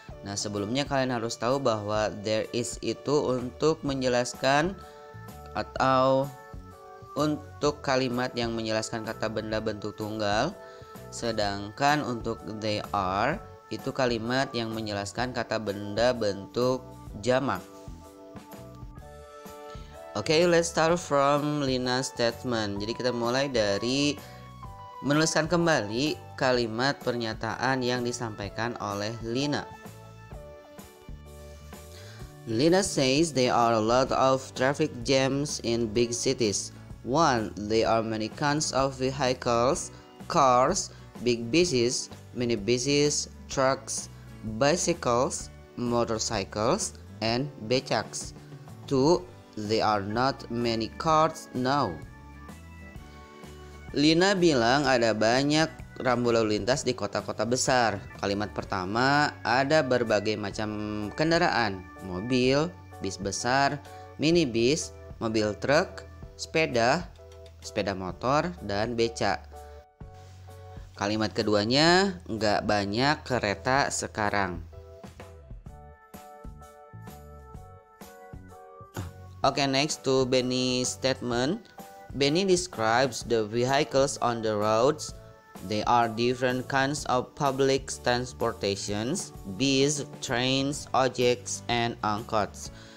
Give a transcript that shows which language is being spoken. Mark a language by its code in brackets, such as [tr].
[id] Nah, sebelumnya kalian harus tahu bahwa there is itu untuk menjelaskan atau untuk kalimat yang menjelaskan kata benda bentuk tunggal, sedangkan untuk they are itu kalimat yang menjelaskan kata benda bentuk jamak. [en] Oke, let's start from Lina's statement. [id] Jadi kita mulai dari menuliskan kembali kalimat pernyataan yang disampaikan oleh Lina. [en] Lina says there are a lot of traffic jams in big cities. 1. There are many kinds of vehicles, cars, big buses, minibuses, trucks, bicycles, motorcycles, and becaks. 2. There are not many cars now. [id] Lina bilang ada banyak rambu lalu lintas di kota-kota besar. Kalimat pertama, ada berbagai macam kendaraan, mobil, bis besar, minibus, mobil truk, sepeda motor, dan becak. Kalimat keduanya, nggak banyak kereta sekarang. [en] Okay, next to Benny's statement. Benny describes the vehicles on the roads. They are different kinds of public transportations, buses, trains, ojeks, and angkots.